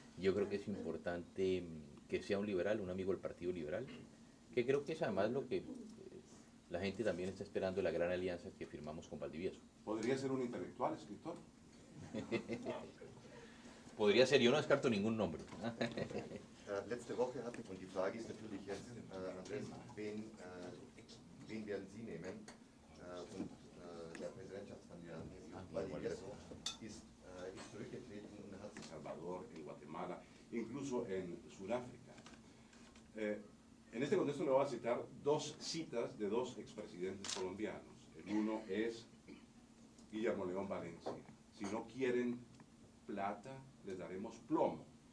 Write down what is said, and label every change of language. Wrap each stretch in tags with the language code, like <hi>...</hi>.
<es>Yo creo que es importante que sea un liberal, un amigo del Partido Liberal, que creo que es además lo que la gente también está esperando de la gran alianza que firmamos con Valdivieso. ¿Podría ser un intelectual, escritor? Podría ser, yo no descarto ningún nombre.</es> <de>Letzte Woche hatte ich, und die Frage ist natürlich jetzt, Andreas, wen werden Sie nehmen? Und der Präsidentschaftskandidat Valdivieso ist zurückgetreten und hat</de> <es>En Salvador, en Guatemala, incluso en Sudáfrica. En este contexto le voy a citar 2 citas de 2 expresidentes colombianos. El uno es Guillermo León Valencia. Si no quieren plata, les daremos plomo.</es>